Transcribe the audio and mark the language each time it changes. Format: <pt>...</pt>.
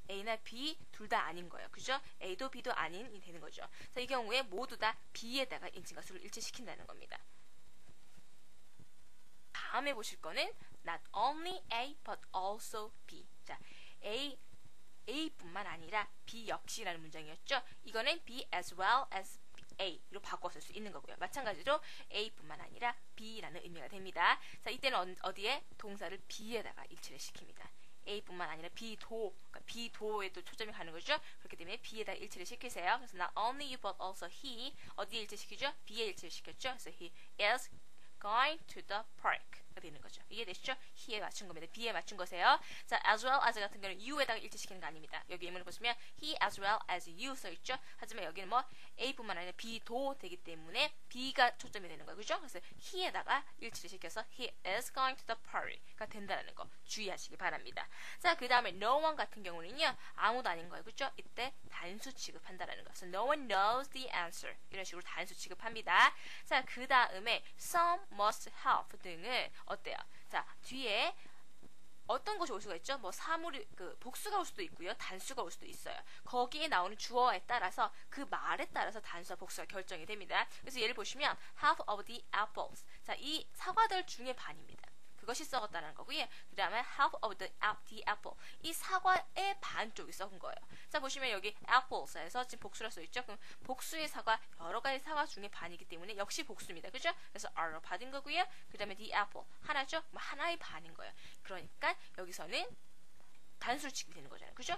<ko>A나 B 둘 다 아닌 거예요. 그죠? A도 B도 아닌이 되는 거죠. 자, 이 경우에 모두 다 B에다가 인칭과 수를 일치시킨다는 겁니다. 다음에 보실 거는</ko> <en>not only A but also B.</en> <ko>자, A뿐만 아니라 B 역시라는 문장이었죠. 이거는</ko> <en>B as well as A</en> <ko>로 바꿔 쓸 수 있는 거고요. 마찬가지로 A뿐만 아니라 B라는 의미가 됩니다. 자, 이때는 어디에? 동사를 B에다가 일치를 시킵니다. A뿐만 아니라 그러니까 B도에도 초점이 가는 거죠. 그렇기 때문에 B에다 일치를 시키세요. 그래서</ko> <en>not only you but also he</en> <ko>어디에 일치시키죠? B에 일치를 시켰죠. 그래서</ko> <en>he is going to the park가</en> <ko>되는 거죠. 이해되시죠? he에 맞춘 겁니다. B에 맞춘 거세요. 자, as well as 같은 경우는 you에다가 일치시키는 거 아닙니다. 여기 예문을 보시면</ko> <en>he as well as you</en> <ko>써있죠. 하지만 여기는 뭐 A뿐만 아니라 B도 되기 때문에 B가 초점이 되는 거예요. 그죠? 그래서 he에다가 일치를 시켜서</ko> <en>he is going to the party</en> <ko>가 된다는 거 주의하시기 바랍니다. 자, 그 다음에 no one 같은 경우는요. 아무도 아닌 거예요. 그죠? 이때 단수 취급한다라는 거.</ko> <en>So no one knows the answer.</en> <ko>이런 식으로 단수 취급합니다. 자, 그 다음에</ko> <en>some must help</en> <ko>등은 어때요? 자, 뒤에 어떤 것이 올 수가 있죠? 뭐 복수가 올 수도 있고요. 단수가 올 수도 있어요. 거기에 나오는 주어에 따라서 그 말에 따라서 단수와 복수가 결정이 됩니다. 그래서 예를 보시면</ko> <en>half of the apples.</en> <ko>자, 이 사과들 중에 반입니다. 그것이 썩었다는 거고요. 그 다음에</ko> <en>half of the apple.</en> <ko>이 사과의 반쪽이 썩은 거예요. 자, 보시면 여기 apples에서 지금 복수라 써있죠. 그럼 복수의 사과, 여러 가지 사과 중에 반이기 때문에 역시 복수입니다. 그죠? 그래서 R로 받은 거고요. 그 다음에 the apple. 하나죠? 뭐 하나의 반인 거예요. 그러니까 여기서는 단수를 취급이 되는 거잖아요. 그죠?</ko>